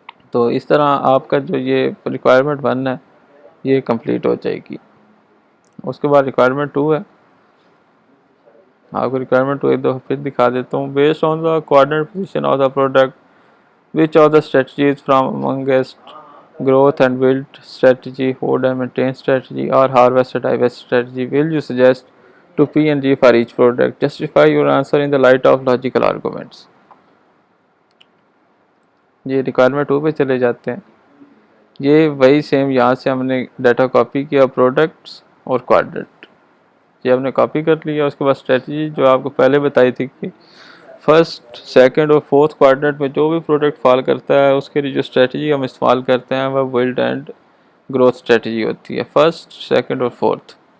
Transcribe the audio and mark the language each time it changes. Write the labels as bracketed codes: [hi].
[ur] تو اس طرح آپ کا جو یہ ریکوائرمنٹ 1 ہے یہ کمپلیٹ ہو جائے گی. اس کے بعد ریکوائرمنٹ 2 ہے. آپ کو ریکوائرمنٹ 2 ایک دفعہ پھر دکھا دیتا ہوں. [en] Based on the coordinate position of the product which of the strategies from amongst growth and build strategy, hold and maintain strategy, or harvest and divest strategy will you suggest to P and G for each product? Justify your answer in the light of logical arguments. [ur] یہ requirement 2 پہ چلے جاتے ہیں. یہ وہی same یہاں سے ہم نے ڈیٹا کاپی کیا, پروڈکٹس اور کوآرڈینیٹ یہ ہم نے کاپی کر لیا. اس کے بعد اسٹریٹجی جو آپ کو پہلے بتائی تھی کہ فرسٹ, سیکنڈ اور فورتھ کوارٹرنٹ میں جو بھی پروڈکٹ فال کرتا ہے اس کے لیے جو اسٹریٹجی ہم استعمال کرتے ہیں وہ بلڈ اینڈ گروتھ اسٹریٹجی ہوتی ہے, فرسٹ, سیکنڈ اور فورتھ.